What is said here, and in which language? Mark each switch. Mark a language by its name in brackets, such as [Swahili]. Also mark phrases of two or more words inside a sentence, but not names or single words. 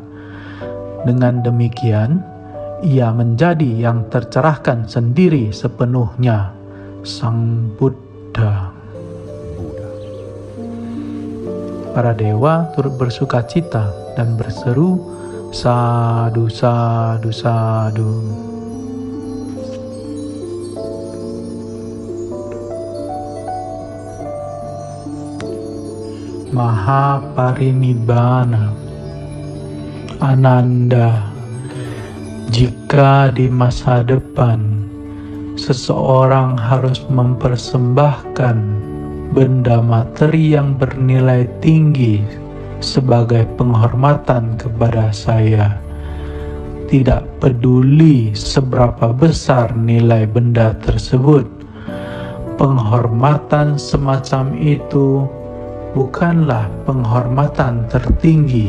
[Indonesian] Dengan demikian, ia menjadi yang tercerahkan sendiri sepenuhnya, Sang Buddha. Para dewa turut bersuka cita dan berseru, [Pali] "Sadu, sadu, sadu." [Indonesian] Mahaparinibbana. Ananda, jika di masa depan seseorang harus mempersembahkan benda materi yang bernilai tinggi sebagai penghormatan kepada saya, tidak peduli seberapa besar nilai benda tersebut, penghormatan semacam itu bukanlah penghormatan tertinggi.